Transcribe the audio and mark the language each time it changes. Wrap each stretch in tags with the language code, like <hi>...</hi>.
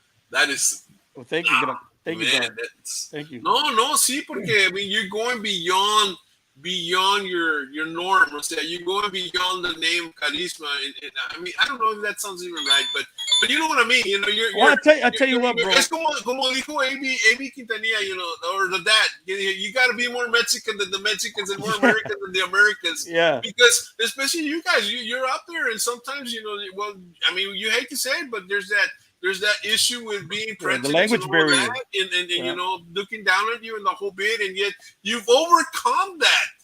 <en>That is. Well, thank you. Thank you, man, John. that's, Thank you.</en> <es>No, sí, porque</es> <en>I mean, you're going beyond your norm.</en> <es>O sea,</es> <en>you're going beyond the name Karizma. And I mean, I don't know if that sounds even right, but you know what I mean. You know, Well, I tell you what, bro.</en> <es>Es como dijo AB Quintanilla,</es> <en>you know, or the dad. You got to be more Mexican than the Mexicans and more American than the Americans. Yeah. Because especially you guys, you're out there, and sometimes well, I mean, you hate to say it, but there's that issue with being prejudice, the language and barrier, and you know, looking down at you and the whole bit, and yet you've overcome that.</en>